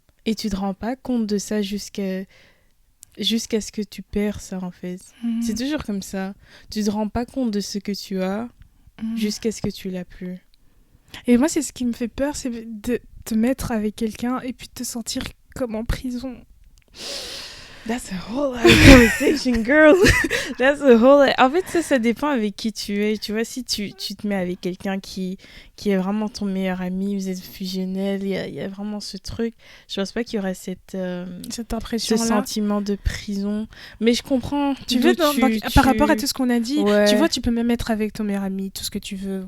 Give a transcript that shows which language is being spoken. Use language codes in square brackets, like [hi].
[fr] Et tu te rends pas compte de ça jusqu'à ce que tu perds ça, en fait. C'est toujours comme ça. Tu te rends pas compte de ce que tu as jusqu'à ce que tu l'as plus. Et moi, c'est ce qui me fait peur, c'est de te mettre avec quelqu'un et puis de te sentir comme en prison. [en] That's a whole other conversation, girl. That's a whole... [fr] En fait, ça dépend avec qui tu es. Tu vois, si tu te mets avec quelqu'un qui est vraiment ton meilleur ami, vous êtes fusionnels, il y a vraiment ce truc. Je pense pas qu'il y aurait cette impression-là. Ce sentiment de prison. Mais je comprends. Tu veux, par rapport à tout ce qu'on a dit, tu vois, tu peux même être avec ton meilleur ami, tout ce que tu veux.